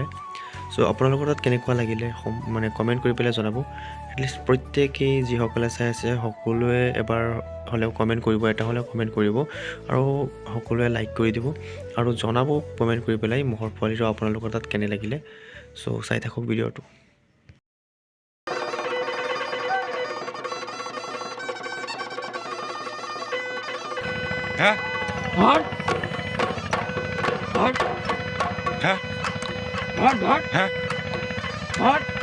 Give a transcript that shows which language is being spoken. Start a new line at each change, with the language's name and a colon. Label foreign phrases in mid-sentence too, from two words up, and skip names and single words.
Assamese: চ' আপোনালোকৰ তাত কেনেকুৱা লাগিলে মানে কমেণ্ট কৰি পেলাই জনাব। এটলিষ্ট প্ৰত্যেকেই যিসকলে চাই আছে সকলোৱে এবাৰ হ'লেও কমেণ্ট কৰিব, এটা হ'লেও কমেণ্ট কৰিব আৰু সকলোৱে লাইক কৰি দিব আৰু জনাব কমেণ্ট কৰি পেলাই মহৰ পোৱালিটো আপোনালোকৰ তাত কেনে লাগিলে। চ' চাই থাকক ভিডিঅ'টো। Hả?
English: Hot. Hot. Hả? Hot. Hot. Hả? Hot.